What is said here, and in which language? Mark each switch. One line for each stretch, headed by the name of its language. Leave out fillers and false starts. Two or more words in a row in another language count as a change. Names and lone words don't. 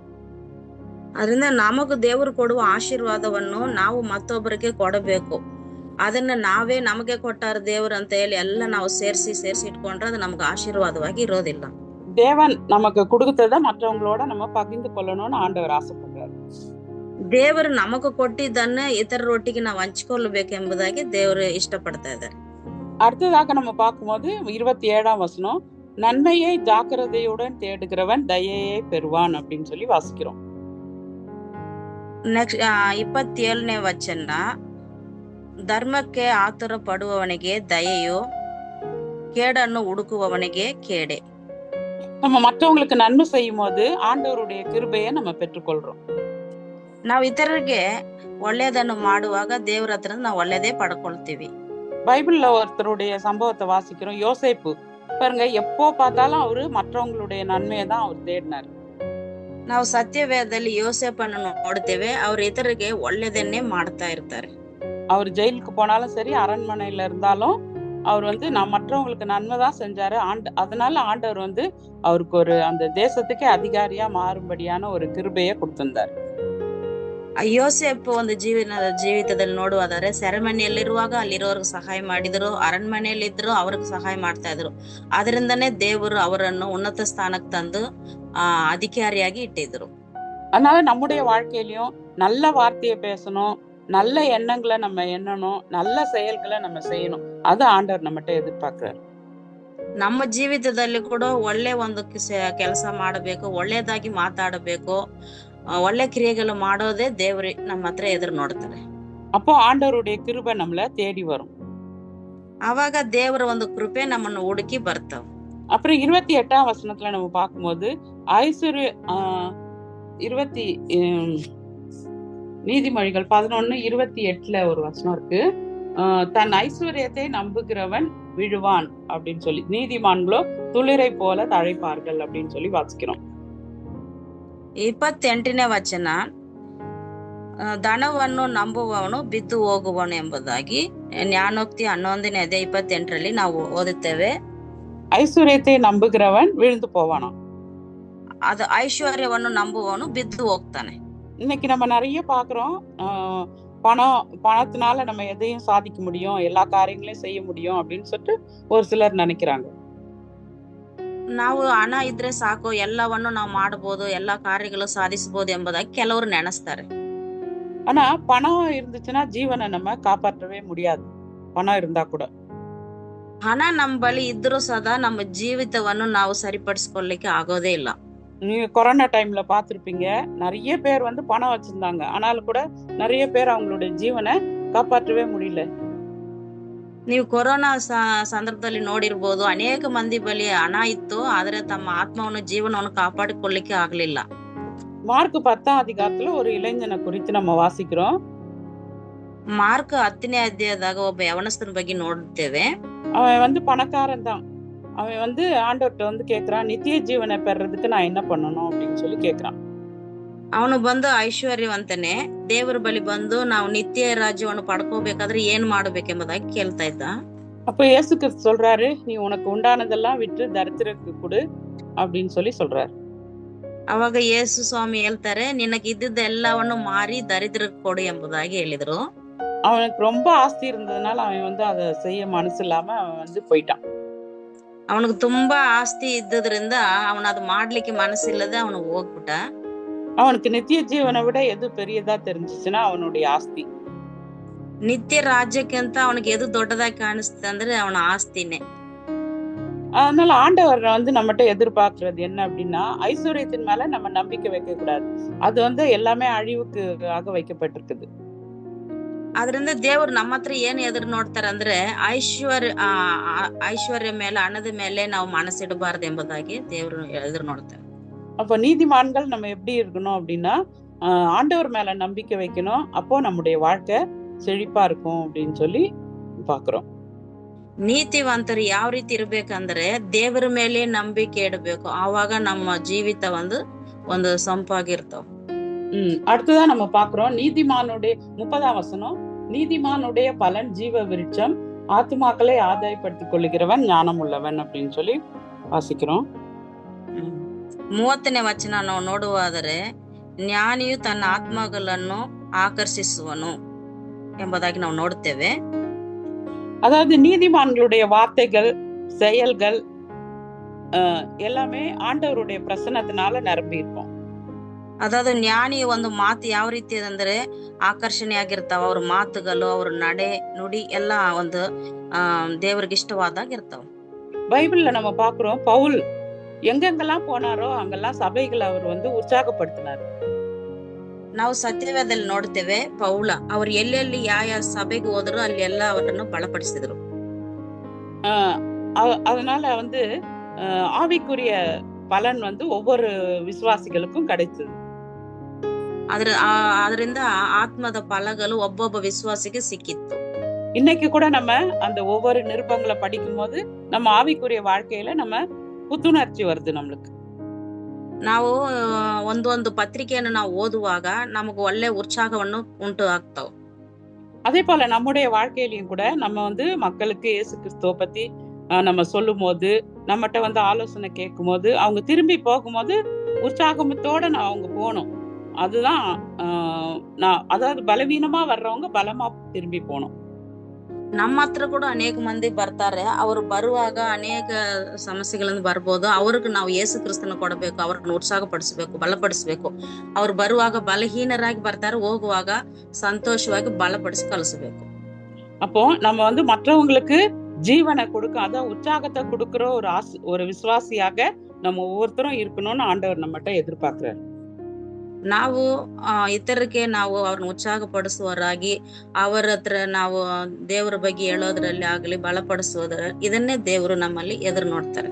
Kannada: ಅದರಿಂದ ನಮಗೂ ದೇವರು ಕೊಡುವ ಆಶೀರ್ವಾದವನ್ನು ನಾವು ಮತ್ತೊಬ್ಬರಿಗೆ ಕೊಡಬೇಕು. ಅದನ್ನ ನಾವೇ ನಮಗೆ ಕೊಟ್ಟಾರ ದೇವರು ಅಂತ ಹೇಳಿ ಎಲ್ಲ ನಾವು ಸೇರಿಸಿ ಇಟ್ಕೊಂಡ್ರೆ ಅದು ನಮ್ಗೆ ಆಶೀರ್ವಾದವಾಗಿ ಇರೋದಿಲ್ಲ.
Tamil: தேவன் நமக்கு கொடுத்தத மற்றவங்களோட நம்ம பகிர்ந்து கொள்ளணும்னு ஆண்டவர் ஆசைப்படுறாரு.
Kannada: ದೇವರು ನಮಗೂ ಕೊಟ್ಟಿದ್ದನ್ನ ಇತರರೊಟ್ಟಿಗೆ ನಾವು ಹಂಚಿಕೊಳ್ಳಬೇಕೆಂಬುದಾಗಿ ದೇವರು ಇಷ್ಟಪಡ್ತಾ ಇದ್ದಾರೆ.
Tamil: அடுத்ததாக நம்ம பார்க்கும்போது 27ஆம் வசனம், நன்மையை ஜாக்கிரதையுடன் தேடுகிறவன் தயையை பெறுவான் அப்படின்னு சொல்லி வாசிக்கிறோம்.
Kannada: ನೆಕ್ಸ್ಟ್ 27ನೇ ವಚನ, ಧರ್ಮಕ್ಕೆ ಆತುರ ಪಡುವವನಿಗೆ ದಯೆಯು, ಕೇಡನ್ನು ಹುಡುಕುವವನಿಗೆ ಕೇಡೆ.
Tamil: நம்ம மற்றவங்களுக்கு நன்மை செய்யும் போது ஆண்டவருடைய கிருபையை நம்ம பெற்றுக்கொள்றோம்.
Kannada: ನಾವು ಇತರರಿಗೆ ಒಳ್ಳೆಯದನ್ನು ಮಾಡುವಾಗ ದೇವರ ಹತ್ರ ನಾವು ಒಳ್ಳೆಯದೇ ಪಡ್ಕೊಳ್ತೀವಿ.
Tamil: பைபிள்ல ஒருத்தருடைய சம்பவத்தை வாசிக்கிறோம். யோசேப்பு பாருங்க, எப்போ பார்த்தாலும் அவரு மற்றவங்களுடைய நன்மையை தான் அவர் தேடினார்.
Kannada: ನಾವು ಸತ್ಯವೇದದಲ್ಲಿ ಯೋಸೇಪನ್ನು ನೋಡ್ತೇವೆ, ಅವ್ರ ಇತರಿಗೆ ಒಳ್ಳೆಯದನ್ನೇ ಮಾಡ್ತಾ ಇರ್ತಾರೆ.
Tamil: அவர் ஜெயிலுக்கு போனாலும் சரி, அரண்மனையில இருந்தாலும் அவர் வந்து மற்றவங்களுக்கு நன்மை தான் செஞ்சாரு. அதனால ஆண்டவர் வந்து அவருக்கு அந்த தேசத்துக்கே அதிகாரியா மாறும்படியான ஒரு கிருபையை கொடுத்திருந்தார்.
Kannada: ಯೋಸೇಪ್ ಒಂದು ಜೀವಿತದಲ್ಲಿ ನೋಡುವುದಾದ್ರೆ ಸೆರೆಮನೆಯಲ್ಲಿರುವಾಗ ಅಲ್ಲಿರೋರ್ಗೆ ಸಹಾಯ ಮಾಡಿದ್ರು, ಅರಣ್ಮನೆಯಲ್ಲಿದ್ರು ಅವ್ರಿಗೆ ಸಹಾಯ ಮಾಡ್ತಾ ಇದ್ರು. ಅದರಿಂದನೇ ದೇವರು ಅವರನ್ನು ಉನ್ನತ ಸ್ಥಾನಕ್ಕೆ ತಂದು ಅಧಿಕಾರಿಯಾಗಿ ಇಟ್ಟಿದ್ರು.
Tamil: அதனால நம்முடைய வாழ்க்கையிலயும் நல்ல வார்த்தையை பேசணும், நல்ல எண்ணங்களை நம்ம எண்ணணும், நல்ல செயல்களை நம்ம செய்யணும். அது ஆண்டவர் நம்மகிட்ட எதிர்பார்க்கிறார்.
Kannada: ನಮ್ಮ ಜೀವಿತದಲ್ಲಿ ಕೂಡ ಒಳ್ಳೆ ಒಂದು ಕೆಲಸ ಮಾಡಬೇಕು, ಒಳ್ಳೆಯದಾಗಿ ಮಾತಾಡಬೇಕು, ಒಳ್ಳೆ ಕ್ರಿಯೆಗಳು ಮಾಡೋದೇ ದೇವ್ರಿ ನಮ್ಮ ಹತ್ರ ಎದುರು ನೋಡ್ತಾರೆ.
Tamil: அப்போ ஆண்டவருடைய கிருபை நம்மள தேடி வரும்.
Kannada: ಅವಾಗ ದೇವರ ಒಂದು ಕೃಪೆ ನಮ್ಮನ್ನು ಹುಡುಕಿ ಬರ್ತಾವ.
Tamil: அப்புறம் 28ஆம் வசனத்துல நம்ம பார்க்கும்போது ஐஸ்வர்ய 20 நீதிமொழிகள் 11:28 ஒரு வசனம் இருக்கு. தன் ஐஸ்வர்யத்தை நம்புகிறவன் விழுவான் அப்படின்னு சொல்லி, நீதிமான்களோ துளிரை போல தழைப்பார்கள் அப்படின்னு சொல்லி வாசிக்கிறோம்.
Kannada: 28ನೇ ವಚನ, ಧನವನ್ನು ನಂಬುವವನು ಬಿದ್ದು ಹೋಗುವನು ಎಂಬುದಾಗಿ ಜ್ಞಾನೋಕ್ತಿ 11ನೇ ಅಧ್ಯಾಯ 28ರಲ್ಲಿ ನಾವು ಓದುತ್ತೇವೆ.
Tamil: ஐஸ்வர்யத்தை நம்புகிறவன் விழுந்து போவானா?
Kannada: ಅದು ಐಶ್ವರ್ಯವನ್ನು ನಂಬುವವನು ಬಿದ್ದು ಹೋಗ್ತಾನೆ.
Tamil: இன்னைக்கு நம்ம நிறைய பாக்குறோம், பணத்தினால நம்ம எதையும் சாதிக்க முடியும், எல்லா காரியங்களையும் செய்ய முடியும் அப்படின்னு சொல்லிட்டு ஒரு சிலர் நினைக்கிறாங்க.
Kannada: ನಾವು ಹಣ ಇದ್ರೆ ಸಾಕು, ಎಲ್ಲವನ್ನು ನಾವು ಮಾಡಬಹುದು, ಎಲ್ಲಾ ಕಾರ್ಯಗಳು ಸಾಧಿಸಬಹುದು ಎಂಬುದಾಗಿ ಕೆಲವರು ನೆನೆಸ್ತಾರೆ.
Tamil: ஆனா பணம் இருந்துச்சுன்னா ஜீவனை நம்ம காப்பாற்றவே முடியாது. பணம் இருந்தா கூட
Kannada: ಹಣ ನಮ್ಮ ಬಳಿ ಇದ್ರೂ ಸದಾ ನಮ್ಮ ಜೀವಿತವನ್ನು ನಾವು ಸರಿಪಡಿಸ್ಕೊಳ್ಳಿಕ್ಕೆ ಆಗೋದೇ ಇಲ್ಲ.
Tamil: நீங்க கொரோனா டைம்ல பாத்திருப்பீங்க, நிறைய பேர் வந்து பணம் வச்சிருந்தாங்க, ஆனாலும் கூட நிறைய பேர் அவங்களுடைய ஜீவனை காப்பாற்றவே முடியல.
Kannada: ನೀವು ಕೊರೋನಾ ಸಂದರ್ಭದಲ್ಲಿ ನೋಡಿರ್ಬೋದು, ಅನೇಕ ಮಂದಿ ಬಳಿ ಹಣ ಇತ್ತು, ಆದ್ರೆ ತಮ್ಮ ಆತ್ಮವನ್ನು ಜೀವನವನ್ನು ಕಾಪಾಡಿಕೊಳ್ಳಿಕ್ಕೆ ಆಗ್ಲಿಲ್ಲ.
Tamil: மார்க் 10ஆம் அதிகாரத்துல ஒரு இளைஞனை குறித்து நம்ம வாசிக்கிறோம்.
Kannada: ಮಾರ್ಕ್ 10ನೇ ಅಧ್ಯಾಯದಾಗ ಒಬ್ಬ ಯವನಸ್ಥನ ಬಗ್ಗೆ ನೋಡುತ್ತೇವೆ.
Tamil: அவன் வந்து பணக்காரன் தான். அவன் வந்து ஆண்டவர்கிட்ட வந்து கேக்குறான், நித்திய ஜீவனை பெறறதுக்கு நான் என்ன பண்ணணும் அப்படின்னு சொல்லி கேக்குறான்.
Kannada: ಅವನು ಬಂದು ಐಶ್ವರ್ಯವಂತನೇ, ದೇವರ ಬಳಿ ಬಂದು ನಾವು ನಿತ್ಯ ರಾಜ್ಯವನ್ನು ಪಡ್ಕೋಬೇಕಾದ್ರೆ ಏನ್ ಮಾಡ್ಬೇಕೆಂಬುದಾಗಿ ಕೇಳ್ತಾ ಇದ್ದ.
Tamil: அப்ப இயேசு கிறிஸ்து சொல்றாரு, நீ உனக்கு உண்டானதெல்லாம் விற்று தரித்திரருக்கு கொடு அப்படின்னு சொல்லி சொல்றாரு.
Kannada: ಅವಾಗ ಯೇಸು ಸ್ವಾಮಿ ಹೇಳ್ತಾರೆ, ನಿನಗೆ ಇದ್ದಿದ್ದ ಎಲ್ಲವನ್ನು ಮಾರಿ ದರಿದ್ರಕ್ಕೆ ಕೊಡು ಎಂಬುದಾಗಿ ಹೇಳಿದ್ರು.
Tamil: அவனுக்கு ரொம்ப ஆஸ்தி இருந்ததுனால அவன் வந்து அதை செய்ய மனசு இல்லாம அவன் வந்து போயிட்டான்.
Kannada: ಅವನಿಗೆ ತುಂಬಾ ಆಸ್ತಿ ಇದ್ದದ್ರಿಂದ ಅವನ ಅದು ಮಾಡ್ಲಿಕ್ಕೆ ಮನಸ್ಸಿಲ್ಲದೆ ಅವನು ಹೋಗ್ಬಿಟ್ಟ.
Tamil: அவனுக்கு நித்திய ஜீவனை விட எது பெரியதா தெரிஞ்சிச்சுன்னா அவனுடைய ஆஸ்தி.
Kannada: ನಿತ್ಯ ರಾಜ್ಯಕ್ಕಿಂತ ಅವನಿಗೆ ಎದು ದೊಡ್ಡದಾಗಿ ಕಾಣಿಸ್ತದೆ ಅಂದ್ರೆ ಅವನ ಆಸ್ತಿನೇ.
Tamil: அதனால ஆண்டவர் வந்து நம்மகிட்ட எதிர்பார்க்கறது என்ன அப்படின்னா, ஐஸ்வர்யத்தின் மேல நம்ம நம்பிக்கை வைக்க கூடாது. அது வந்து எல்லாமே அழிவுக்கு ஆக வைக்கப்பட்டிருக்குது.
Kannada: ಅದರಿಂದ ದೇವರು ನಮ್ಮ ಹತ್ರ ಏನ್ ಎದುರು ನೋಡ್ತಾರೆ ಅಂದ್ರೆ ಐಶ್ವರ್ಯ ಮೇಲೆ, ಹಣದ ಮೇಲೆ ನಾವು ಮನಸ್ಸಿಡಬಾರ್ದು ಎಂಬುದಾಗಿ ದೇವರು ಎದುರು ನೋಡ್ತಾರೆ.
Tamil: அப்ப நீதிமான்கள் நம்ம எப்படி இருக்கணும் அப்படின்னா, ஆண்டவர் மேல நம்பிக்கை வைக்கணும். அப்போ நம்முடைய வாழ்க்கை செழிப்பா இருக்கும் அப்படின்னு சொல்லி பாக்குறோம்.
Kannada: ನೀತಿವಂತರು ಯಾವ ರೀತಿ ಇರ್ಬೇಕಂದ್ರೆ ದೇವರ ಮೇಲೆ ನಂಬಿಕೆ ಇಡಬೇಕು, ಆವಾಗ ನಮ್ಮ ಜೀವಿತ ಒಂದು ಸಂಪಾಗಿರ್ತಾವ.
Tamil: அடுத்ததான் நம்ம பாக்குறோம், நீதிமானுடைய 30ஆம் வசனம், நீதிமானுடைய பலன் ஜீவ விருட்சம், ஆத்துமாக்களை ஆதாயப்படுத்திக் கொள்ளுகிறவன் ஞானம் உள்ளவன் அப்படின்னு சொல்லி வாசிக்கிறோம்.
Kannada: 30ನೇ ವಚನ ನಾವು ನೋಡುವಾದರೆ, ಜ್ಞಾನಿಯು ತನ್ನ ಆತ್ಮಗಳನ್ನು ಆಕರ್ಷಿಸುವನು ಎಂಬುದಾಗಿ ನಾವು ನೋಡುತ್ತೇವೆ.
Tamil: அதாவது நீதிமான்களுடைய வார்த்தைகள், செயல்கள் எல்லாமே ஆண்டவருடைய பிரசன்னத்தினால நிரம்பி இருக்கும்.
Kannada: ಅದಾದ ಜ್ಞಾನಿಯ ಒಂದು ಮಾತು ಯಾವ ರೀತಿ ಅಂದ್ರೆ ಆಕರ್ಷಣೆ ಆಗಿರ್ತಾವ. ಅವ್ರ ಮಾತುಗಳು, ಅವ್ರ ನಡೆ ನುಡಿ ಎಲ್ಲ ಒಂದು ದೇವರಿಗೆ ಇಷ್ಟವಾದಾಗ ಇರ್ತಾವ.
Tamil: பைபிள்ல நம்ம பாக்குறோம், பவுல் எங்கெங்கெல்லாம் போனாரோ அங்கெல்லாம் சபைகளை அவர் வந்து உற்சாகப்படுத்தினார்.
Kannada: ನಾವು ಸತ್ಯವೇದದಲ್ಲಿ ನೋಡ್ತೇವೆ, ಪೌಲ ಅವ್ರು ಎಲ್ಲೆಲ್ಲಿ ಯಾವ ಸಭೆಗೆ ಹೋದ್ರು ಅಲ್ಲಿ ಎಲ್ಲ ಅವರನ್ನು ಬಲಪಡಿಸಿದ್ರು.
Tamil: அதனால வந்து ஆவிக்குரிய பலன் வந்து ஒவ்வொரு விசுவாசிகளுக்கும் கிடைச்சது.
Kannada: ಅದರಿಂದ ಆತ್ಮದ ಫಲಗಳು ಒಬ್ಬೊಬ್ಬ ವಿಶ್ವಾಸಿಗೆ ಸಿಕ್ಕಿತ್ತು.
Tamil: இன்னைக்கு கூட நம்ம அந்த ஒவ்வொரு நிருபங்களை படிக்கும் போது நம்ம ஆவிக்குரிய வாழ்க்கையில நம்ம புத்துணர்ச்சி வருது. நம்மளுக்கு
Kannada: ನಾವು ಒಂದೊಂದು ಪತ್ರಿಕೆಯನ್ನು ನಾವು ಓದುವಾಗ ನಮಗೆ ಒಳ್ಳೆ ಉತ್ಸಾಹವನ್ನು ಉಂಟು ಆಗ್ತಾವ.
Tamil: அதே போல நம்முடைய வாழ்க்கையிலையும் கூட நம்ம வந்து மக்களுக்கு இயேசு கிறிஸ்துவ பத்தி நம்ம சொல்லும் போது, நம்மகிட்ட வந்து ஆலோசனை கேட்கும் போது, அவங்க திரும்பி போகும்போது உற்சாகத்தோட அவங்க போகணும். அதுதான் அதாவது பலவீனமா வர்றவங்க பலமா திரும்பி போகணும்.
Kannada: ನಮ್ಮ ಹತ್ರ ಕೂಡ ಅನೇಕ ಮಂದಿ ಬರ್ತಾರೆ. ಅವರು ಬರುವಾಗ ಅನೇಕ ಸಮಸ್ಯೆಗಳಿಂದ ಬರ್ಬೋದು. ಅವ್ರಿಗೆ ನಾವು ಯೇಸು ಕ್ರಿಸ್ತನ ಕೊಡಬೇಕು, ಅವ್ರನ್ನ ಉತ್ಸಾಹಪಡಿಸ್ಬೇಕು, ಬಲಪಡಿಸ್ಬೇಕು. ಅವ್ರು ಬರುವಾಗ ಬಲಹೀನರಾಗಿ ಬರ್ತಾರೆ, ಹೋಗುವಾಗ ಸಂತೋಷವಾಗಿ ಬಲಪಡಿಸಿ ಕಳಿಸ್ಬೇಕು. அப்போ நம்ம வந்து மற்றவங்களுக்கு ஜீவனை கொடுக்க, அதான் உற்சாகத்தை கொடுக்கிற ஒரு விசுவாசியாக நம்ம ஒவ்வொருத்தரும் இருக்கணும்னு ஆண்டவர் நம்மகிட்ட எதிர்பார்க்கிறார். ನಾವು ಇತರಕ್ಕೆ ನಾವು ಅವ್ರನ್ನ ಉತ್ಸಾಹಪಡಿಸುವವರಾಗಿ ಅವರ ಹತ್ರ ನಾವು ದೇವರ ಬಗ್ಗೆ ಹೇಳೋದ್ರಲ್ಲಿ ಆಗಲಿ ಬಲಪಡಿಸೋದ್ರ ಇದನ್ನೇ ದೇವರು ನಮ್ಮಲ್ಲಿ ಎದುರು ನೋಡ್ತಾರೆ.